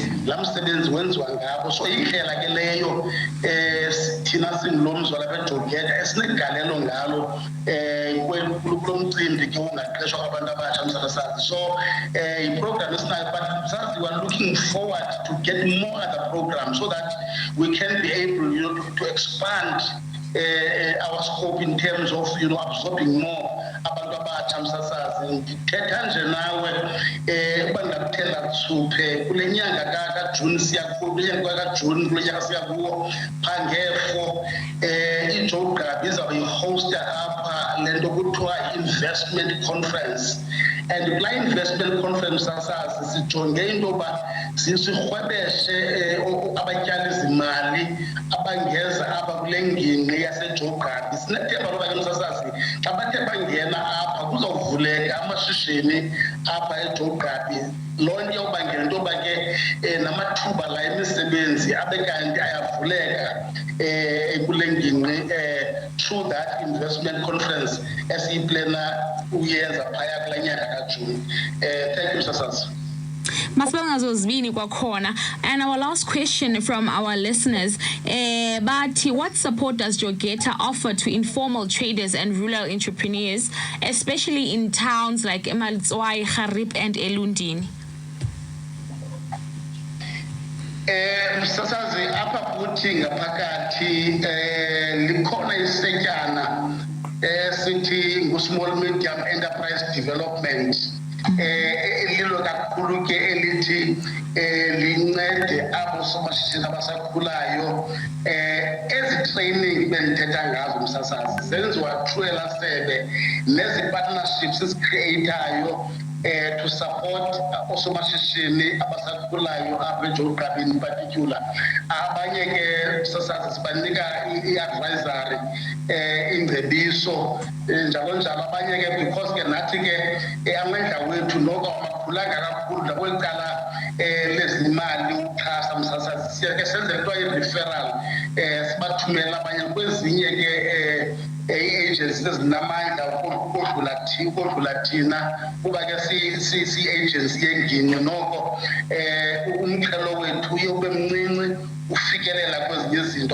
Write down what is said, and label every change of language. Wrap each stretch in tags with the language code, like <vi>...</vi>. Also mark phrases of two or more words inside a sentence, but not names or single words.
<xh>La msebenzi wenziwa ngabo, so indlela ke leyo thina singulomzwa lapha eJogeta esinegalelo ngalo kulo mcimbi ke ungaqeshwa kwabantu abatsha msasazi.</xh> <en>So</en> <xh>iprogram esinayo,</xh> <en>but msasazi we are looking forward to get more other programs so that we can be able to expand our scope in terms of absorbing more</en> <xh>abantu abatsha msasazi. Ndithetha nje nawe uba ndakuthenga masuphe kule nyanga kaJune kaJune kule nyanga siyakuwo phangefo iJoe Gqabi izawuyihosta apha lento kuthiwa</xh> <en>investment conference.</en> <xh>And kula</xh> <en>investment conference</en> <xh>sasazi sijonge into yoba sirhwebeshe abatyali zimali abangeza apha kule ngingqi yaseJoe Gqabi. Sinethemba loba ke msasazi xa bathe bangena apha kuzawuvuleka amashishini apha eJoe Gqabi. Loo nto iyawubangela into yoba ke namathuba la emisebenzi abe kanti ayavuleka kule ngingqi</xh> <en>through that investment conference</en> <xh>esiyiplana uyenza phaya kula nyanga kaJune.</xh> <en>Thank you,</en> <xh>Sasazi. Masibanga zozibini kwakhona.</xh> <en>And our last question from our listeners, bathi, what support does Jogeta offer to informal traders and rural entrepreneurs, especially in towns like Emalitswai, Harib and Elundini?</en> <xh>Sasazi apha kuthi ngaphakathi likhona isetyana sithi ngu-</xh> <en>small medium enterprise development</en> <xh>elilo kakhulu ke elithi lincede abo somashishini abasakhulayo. Ezi training bendithetha ngazo msasazi zenziwa through elasebe nezi partnerships ezicreatayo</xh> <en>to support</en> <xh>osomashishini abasakhulayo apha eJoe Gqabi</xh> <en>in particular.</en> <xh>Abanye ke sasazi sibanika i-advisory ingcebiso njalo njalo. Abanye ke because ke nathi ke amandla wethu noko amakhulanga kakhulu nakwecala lezimali uxhasa msasazi siya ke senze into i-referral sibathumela abanye kwezinye ke i-agencies ezinamandla ukodlula thina kuba ke si-agency yengingqi noko umxhelo wethu uye ube mncinci ufikelela kwezinye izinto.</xh>